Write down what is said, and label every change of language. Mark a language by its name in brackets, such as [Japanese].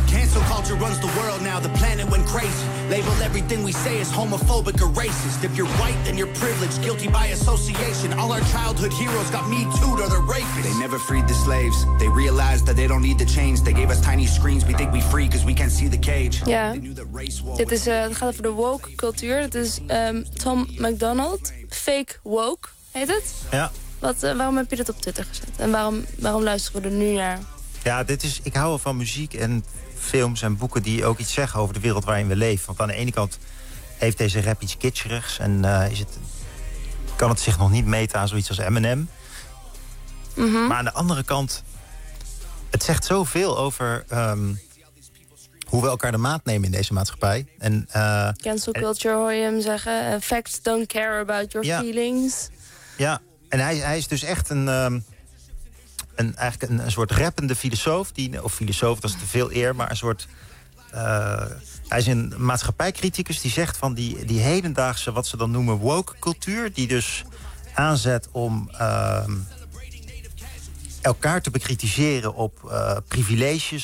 [English] Cancel culture runs the world now, the planet went crazy. Label everything we say as homophobic or racist. If you're white then you're privileged, guilty by association. All our childhood heroes got Me Too'd or they're rapists. They never freed the slaves, they realized that they don't need the chains. They gave us tiny screens, we think we free cause we can't see the cage. [Dutch] Yeah, dit is, het gaat over de woke cultuur. Het is Tom McDonald, Fake Woke heet het. Ja. Wat, waarom heb je dat op Twitter gezet? En waarom luisteren we er nu naar? Ja, dit is, ik hou wel van muziek en films en boeken die ook iets zeggen over de wereld waarin we leven. Want aan de ene kant heeft deze rap iets kitscherigs en kan het zich nog niet meten aan zoiets als Eminem. Mm-hmm. Maar aan de andere kant, het zegt zoveel over hoe we elkaar de maat nemen in deze maatschappij. En, cancel culture, hoor je hem zeggen. [English] Facts don't care about your feelings. [Dutch] Ja, en hij is dus echt een... Eigenlijk een soort rappende filosoof. Filosoof, dat is te veel eer, maar een soort... hij is een maatschappijcriticus die zegt van die hedendaagse, wat ze dan noemen, woke cultuur. Die dus aanzet om elkaar te bekritiseren op privileges.